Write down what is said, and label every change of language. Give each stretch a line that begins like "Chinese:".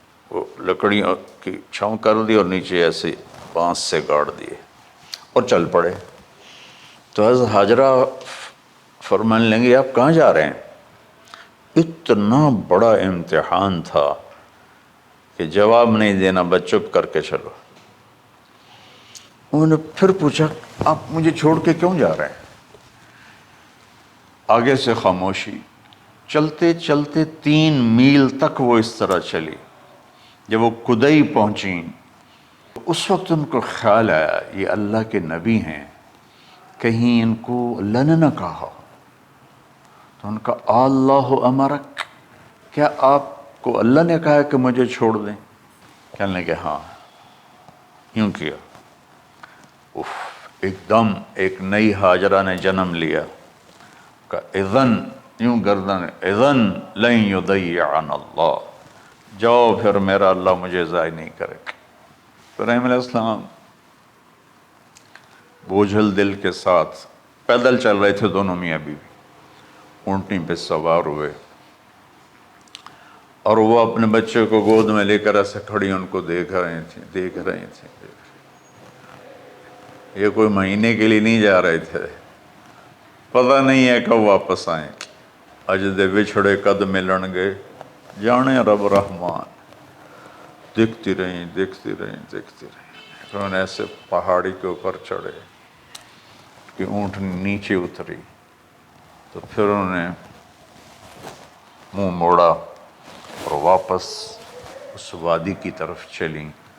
Urdu: وہ لکڑیوں کی چھاؤں کر دی اور نیچے ایسے بانس سے گاڑ دیے اور چل پڑے۔ تو حضرت ہاجرہ فرمانے لگے آپ کہاں جا رہے ہیں؟ اتنا بڑا امتحان تھا کہ جواب نہیں دینا، بس چپ کر کے چلو۔ انہوں نے پھر پوچھا آپ مجھے چھوڑ کے کیوں جا رہے ہیں؟ آگے سے خاموشی، چلتے چلتے 3 میل تک وہ اس طرح چلی. جب وہ کدئی پہنچیں تو اس وقت ان کو خیال آیا یہ اللہ کے نبی ہیں، کہیں ان کو اللہ نے نہ کہا. تو ان کا
Arabic: اللہ امرک،
Urdu: کیا آپ کو اللہ نے کہا کہ مجھے چھوڑ دیں؟ کہنے لگے ہاں. یوں کیا، ایک دم ایک نئی ہاجرہ نے جنم لیا. کہ اذن، یوں گردن،
Arabic: اذن لن یضیعنا اللہ،
Urdu: جاؤ پھر میرا اللہ مجھے ضائع نہیں کرے گا. ابراہیم علیہ السلام بوجھل دل کے ساتھ پیدل چل رہے تھے، دونوں میاں بیوی اونٹنی پہ سوار ہوئے، اور وہ اپنے بچے کو گود میں لے کر ایسے کھڑی ان کو دیکھ رہے تھے. یہ کوئی مہینے کے لیے نہیں جا رہے تھے، پتہ نہیں ہے کب واپس آئیں.
Punjabi: اج دے وچھڑے قد ملن گے، جانے رب رحمان.
Urdu: دیکھتی رہیں. پھر انہیں ایسے پہاڑی کے اوپر چڑھے کہ اونٹ نیچے اتری، تو پھر انہوں نے منہ موڑا اور واپس اس وادی کی طرف چلیں.